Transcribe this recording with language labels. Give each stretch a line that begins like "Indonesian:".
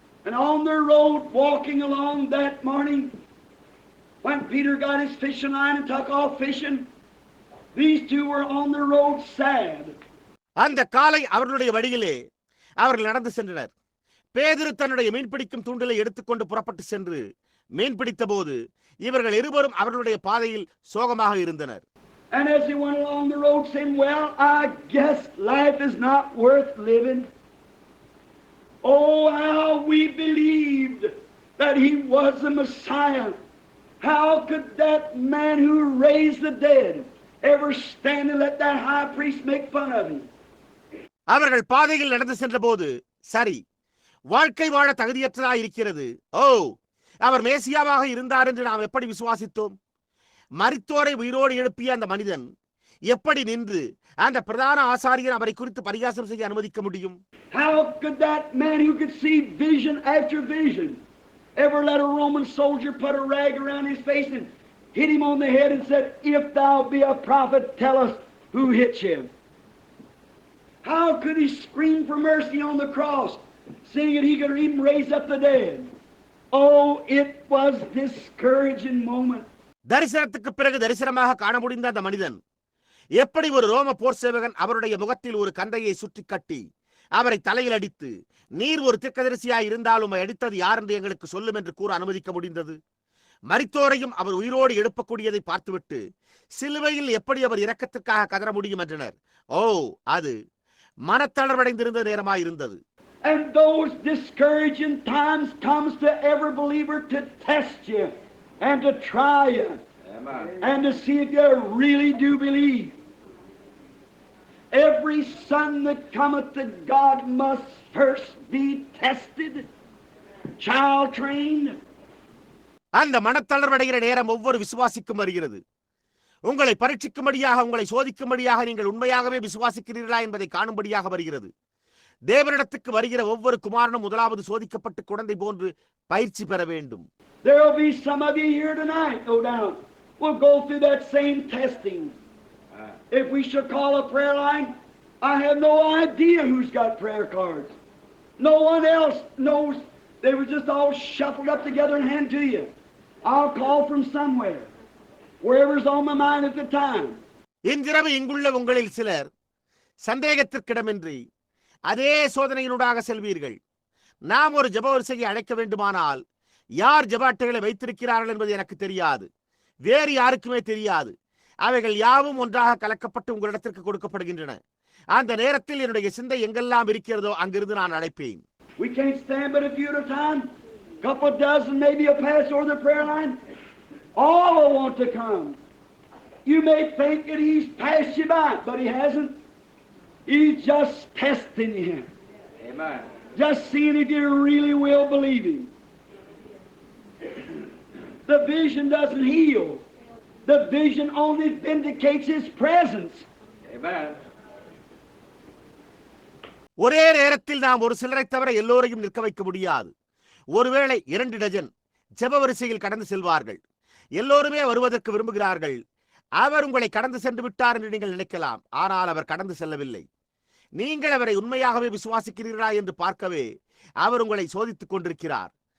English: And on their road walking along that morning, when Peter got his fishing line and took off fishing, these two were on the road sad.
Tamil: அந்த காலை அவர்களுடைய வழியிலே அவர்கள் நடந்து சென்றனர். பேதுரு தன்னுடைய மீன்பிடிக்கும் தூண்டிலை எடுத்துக்கொண்டு புறப்பட்டு சென்று மீன் பிடித்த போது இவர்கள் இருவரும் அவர்களுடைய பாதையில் சோகமாக இருந்தனர்.
English: And as he went along the road saying, "Well, I guess life is not worth living. Oh, how we believed that he was the Messiah. How could that man who raised the dead ever stand and let that high priest make fun of him?"
Tamil: அவர்கள் பாதையில் நடந்து சென்ற போது, சரி, வாழ்க்கை வாழ தகுதியற்றதாக இருக்கிறது. ஓ, அவர் மேசியாவாக இருந்தார் என்று நாம் எப்படி விசுவாசித்தோம்? மரித்தோரை உயிரோடு எழுப்பிய அந்த மனிதன் எப்படி நின்று அந்த பிரதான ஆசாரியர் அவரை குறித்து பரிகாசம் செய்ய அனுமதிக்க முடியும்?
English: How could that man who could see vision after vision ever let a Roman soldier put a rag around his face and hit him on the head and said, "If thou be a prophet, tell us who hit you"? How could he scream for mercy on the cross, seeing that he could even raise up the dead? Oh, it was discouraging moment.
Tamil: தரிசனத்துக்கு பிறகு தரிசனமாக காண முடிந்த அந்த மனிதன் எப்படி ஒரு ரோம போர் சேவகன் அவருடைய முகத்தில் ஒரு கந்தையை சுற்றி கட்டி அவரை தலையில் அடித்து, நீர் ஒரு தீர்க்கதரிசியாய் இருந்தாலும் உம்மை அடித்தது யார் என்று எங்களுக்கு சொல்லும் என்று கூற அனுமதிக்க முடிந்தது? மரித்தோரையும் அவர் உயிரோடு எழுப்பக்கூடியதை பார்த்துவிட்டு சிலுவையில் எப்படி அவர் இரக்கத்திற்காக கதற முடியும் என்றனர். ஓ, அது மனத்தளர்வடைந்திருந்த நேரமாயிருந்தது.
English: And those discouraging times comes to every believer to test you and to try you. Amen. And to see if you really do believe. Every son that cometh to God must first be tested, child trained.
Tamil: அந்த மனத்தளர்வடைகிற நேரம் ஒவ்வொரு விசுவாசிக்கும் வருகிறது. உங்களை பரீட்சிக்கும்படியாக, உங்களை சோதிக்கும்படியாக நீங்கள் உண்மையாகவே விசுவாசிக்கிறீர்களா என்பதை காணும்படியாக வருகிறது. தேவனிடத்துக்கு வருகிற ஒவ்வொரு குமாரனும் முதலாவது சோதிக்கப்பட்டு குழந்தை போன்று பயிற்சி பெற வேண்டும்.
English: There will be some of you here tonight, no doubt. We'll go through that same testing. If we should call a prayer line, I have no idea who's got prayer cards. No one else knows. They were just all shuffled up together and handed to you. I'll call from somewhere, wherever's on my mind at the time.
Tamil: இன்றிரவு இங்குள்ள உங்களில் சிலர் சந்தேகத்திற்கிடமின்றி அதே சோதனையினூடாக செல்வீர்கள். நாம் ஒரு ஜெப வரிசையை அழைக்க வேண்டுமானால் யார் ஜெப அட்டைகளை வைத்திருக்கிறார்கள் என்பது எனக்கு தெரியாது, வேறு யாருக்குமே தெரியாது. அவைகள் யாவும் ஒன்றாக கலக்கப்பட்டு உங்களிடத்திற்கு கொடுக்கப்படுகின்றன. அந்த நேரத்தில் என்னுடைய சிந்தை எங்கெல்லாம் இருக்கிறதோ அங்கிருந்து நான் அழைப்பேன்.
English: We can't stand but a few at a time. Couple dozen maybe will pass over the prayer line. All will want to come. You may think that he's passed you by, but he hasn't. He's just testing you. Amen. Just seeing if you really will believe him. The vision doesn't heal. The vision only vindicates his presence. Amen.
Tamil: ஒரே நேரத்தில் நாம் ஒரு சிலரை தவிர எல்லோரையும் நிற்க வைக்க முடியாது. ஒருவேளை 2 டஜன் ஜெப வரிசையில் கடந்து செல்வார்கள். எல்லோருமே வருவதற்கு விரும்புகிறார்கள். அவர் உங்களை கடந்து சென்று விட்டார் என்று நீங்கள் நினைக்கலாம். ஆனால் அவர் கடந்து செல்லவில்லை. நீங்கள் அவரை உண்மையாகவே விசுவாசிக்கிறீர்களா என்று பார்க்கவே அவர் உங்களை சோதித்துக் கொண்டிருக்கிறார்.